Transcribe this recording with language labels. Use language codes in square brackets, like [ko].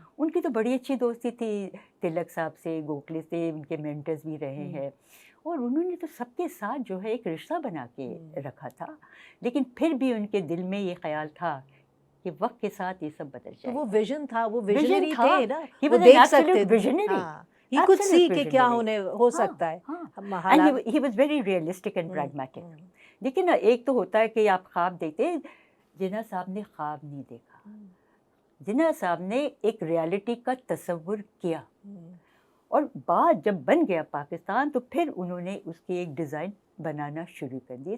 [ur] ان کی تو بڑی اچھی دوستی تھی تلک صاحب سے، گوکھلے سے، ان کے مینٹرز بھی رہے ہیں، اور انہوں نے تو سب کے ساتھ جو ہے ایک رشتہ بنا کے رکھا تھا. لیکن پھر بھی ان کے دل میں یہ خیال تھا کہ وقت کے ساتھ یہ سب بدل جائے. وہ ویژن تھا، وہ ویژنری تھے نا، وہ دیکھ سکتے تھے. یہ کچھ سی کہ کیا ہو سکتا ہے. [en] He was very realistic and pragmatic. [ur] لیکن ایک تو ہوتا ہے کہ آپ خواب دیکھتے، جناح صاحب نے خواب نہیں دیکھا. جناح صاحب نے ایک ریالٹی کا تصور کیا اور بعد جب بن گیا پاکستان تو پھر انہوں نے اس کی ایک ڈیزائن بنانا شروع کر دی.